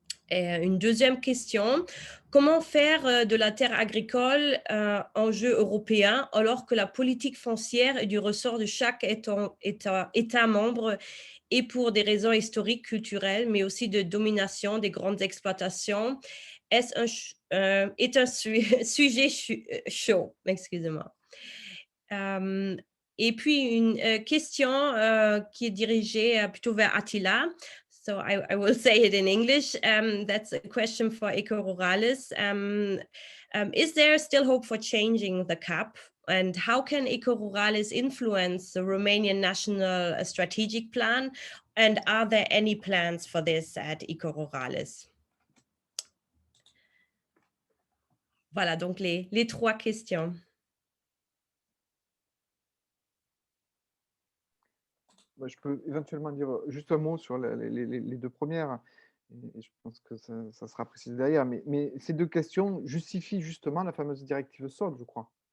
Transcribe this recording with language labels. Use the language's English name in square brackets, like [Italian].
[French] Et une deuxième question, comment faire de la terre agricole un enjeu européen alors que la politique foncière est du ressort de chaque État membre et pour des raisons historiques, culturelles, mais aussi de domination des grandes exploitations, est un sujet chaud, excusez-moi. Et puis une question qui est dirigée plutôt vers Attila. [English] So I will say it in English. That's a question for Eco-Rurales. Is there still hope for changing the CAP? And how can Eco-Rurales influence the Romanian National Strategic Plan? And are there any plans for this at Eco-Rurales? [French] Voilà, donc les trois questions. Je peux éventuellement dire juste un mot sur les deux premières, et je pense que ça sera précisé derrière, mais ces deux questions justifient justement la fameuse directive sol, je crois,